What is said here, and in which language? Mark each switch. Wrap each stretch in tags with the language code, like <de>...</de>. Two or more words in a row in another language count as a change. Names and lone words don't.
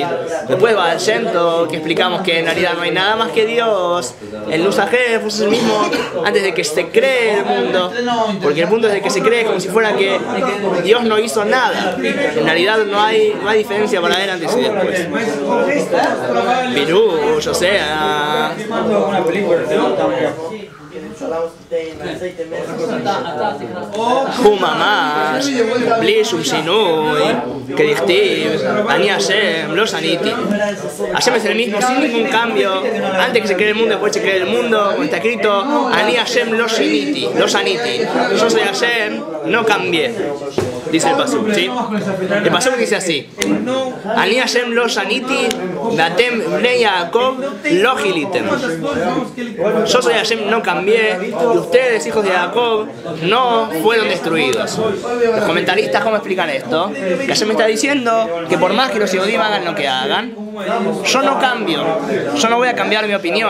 <es>Después Baal Shem Tov, que explicamos que en realidad no hay nada más que Dios. El Nusajef es el mismo antes de que se cree el mundo, porque el mundo desde que se cree es como si fuera que Dios no hizo nada. En realidad no hay diferencia para ver antes y después. Pirush, o sea...</es> <he>הוא ממש, בלי שום שינוי, כדכתיב, אני השם, לא שניתי.</he> <es>Hashem es el mismo sin ningún cambio. Antes que se cree el mundo, después se cree el mundo. Como está escrito,</es> <he>אני השם לא שניתי, לא שניתי.</he> <es>Yo soy Hashem, no cambié. Dice el Pasuk, ¿sí? El Pasuk dice así:</es> <he>אני השם לא שניתי, ואתם בני יעקב לא כליתם.</he> <es>Yo soy Hashem, no cambié, y ustedes, hijos de Jacob, no fueron destruidos. Los comentaristas, ¿cómo explican esto? Que Hashem me está diciendo que por más que los Yehudim hagan lo que hagan, yo no cambio, yo no voy a cambiar mi opinión.</es>